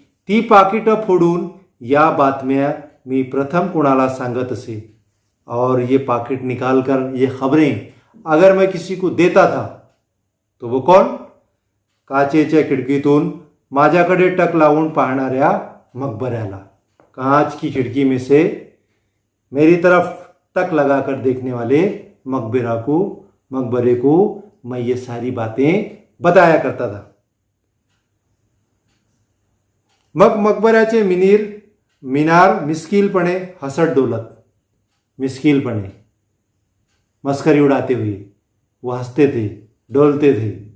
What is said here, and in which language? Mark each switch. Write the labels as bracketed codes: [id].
[mr] ती पाकिटं फोडून या बातम्या मी प्रथम कुणाला सांगत असे। [hi] और ये पाकिट निकाल कर ये खबरें अगर मैं किसी को देता था तो वो कौन? [mr] काचेच्या खिडकीतून माझ्याकडे टक लावून पाहणाऱ्या मकबऱ्याला। [hi] कांच की खिड़की में से मेरी तरफ टक लगाकर देखने वाले मकबरे को मैं ये सारी बातें बताया करता था। [mr] मग मकबऱ्याचे मीनार मिस्किलपणे हसत डोलत, [hi] मिस्किलपणे मस्करी उड़ाते हुए वो हंसते थे, डोलते थे।